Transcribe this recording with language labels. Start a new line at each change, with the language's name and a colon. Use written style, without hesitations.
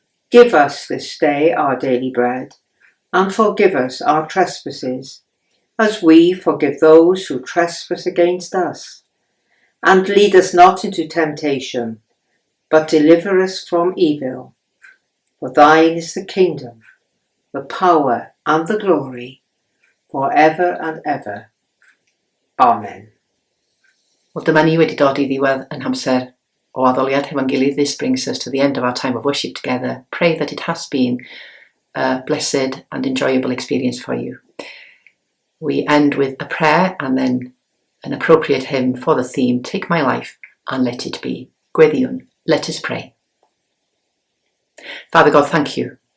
English: Give us this day our daily bread, and forgive us our trespasses, as we forgive those who trespass against us. And lead us not into temptation, but deliver us from evil. For thine is the kingdom, the power and the glory, for ever and ever. Amen.
Welsh: Wel, dyma ni wedi dod i ddiwedd yn amser o addoliad hefo'n gilydd.
English: This brings us to the end of our time of worship together. Pray that it has been a blessed and enjoyable experience for you. We end with a prayer and then an appropriate hymn for the theme, Take My Life and Let It Be.
Welsh: Gweddiwn,
English: let us pray. Father God, thank you.